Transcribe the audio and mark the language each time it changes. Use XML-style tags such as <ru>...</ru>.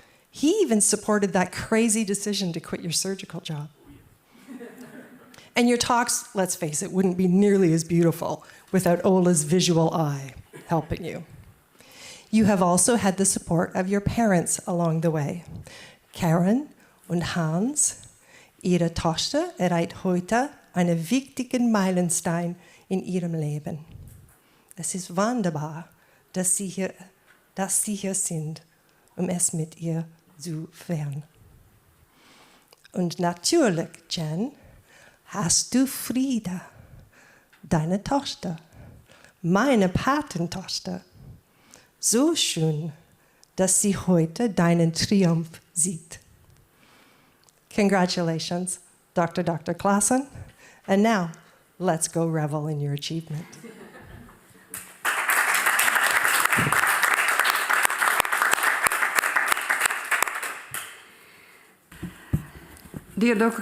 <en>He even supported that crazy decision to quit your surgical job. And your talks, let's face it, wouldn't be nearly as beautiful without Ola's visual eye helping you. You have also had the support of your parents along the way.</en> <de>Karen und Hans, ihre Tochter, erreicht heute einen wichtigen Meilenstein in ihrem Leben. Es ist wunderbar, dass Sie hier sind, es mit ihr zu feiern. Und natürlich, Jen, hast du Frieda, deine Tochter, meine Patentochter. So schön, dass sie heute deinen Triumph sieht.</de> <en>Congratulations, Dr. Klasen. And now, let's go revel in your achievement. Dear Dr.</en>